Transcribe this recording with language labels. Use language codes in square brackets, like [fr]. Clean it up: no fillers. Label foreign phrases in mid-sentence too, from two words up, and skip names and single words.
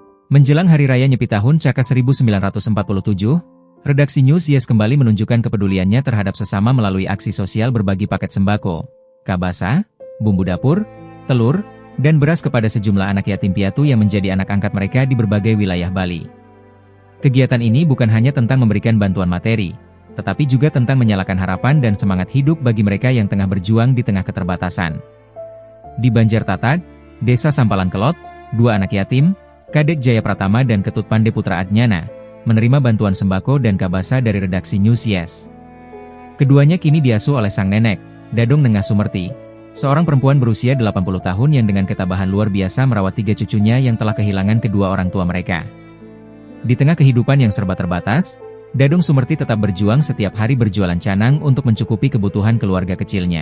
[id] Menjelang Hari Raya Nyepi Tahun Caka 1947, redaksi News Yes kembali menunjukkan kepeduliannya terhadap sesama melalui aksi sosial berbagi paket sembako, kabasa, bumbu dapur, telur, dan beras kepada sejumlah anak yatim piatu yang menjadi anak angkat mereka di berbagai wilayah Bali. Kegiatan ini bukan hanya tentang memberikan bantuan materi, tetapi juga tentang menyalakan harapan dan semangat hidup bagi mereka yang tengah berjuang di tengah keterbatasan. Di Banjar Tatag, Desa Sampalan Kelot, dua anak yatim, Kadek Jaya Pratama dan Ketut Pande Putra Adnyana, menerima bantuan sembako dan kabasa dari redaksi News Yes. Keduanya kini diasuh oleh sang nenek, Dadong Nengah Sumerti, seorang perempuan berusia 80 tahun yang dengan ketabahan luar biasa merawat 3 cucunya yang telah kehilangan kedua orang tua mereka. Di tengah kehidupan yang serba terbatas, Dadong Sumerti tetap berjuang setiap hari berjualan canang untuk mencukupi kebutuhan keluarga kecilnya.